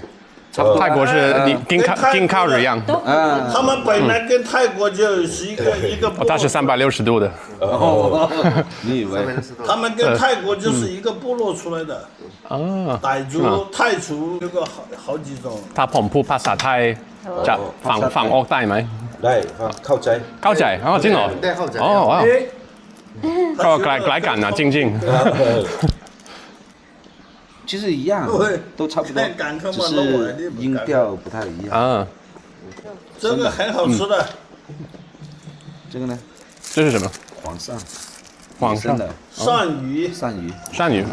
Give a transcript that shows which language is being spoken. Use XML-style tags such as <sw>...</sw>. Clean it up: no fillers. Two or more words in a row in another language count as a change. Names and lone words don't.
<zh>泰国是你跟靠一样。他们本来跟泰国就是一个。它是360度的。你以为？他们跟泰国就是一个部落出来的。傣族、泰族有个好幾種。</zh> <th>他ผมพูดภาษาไทยจะฝั่งออกใต้ไหม ได้เข้าใจ จริงเหรอว้าวก็ไกลกันนะจริง</th> <zh>其实一样，都差不多，只是音调不太一样。这个很好吃的。这个呢？这是什么？皇上的鳝鱼。</zh>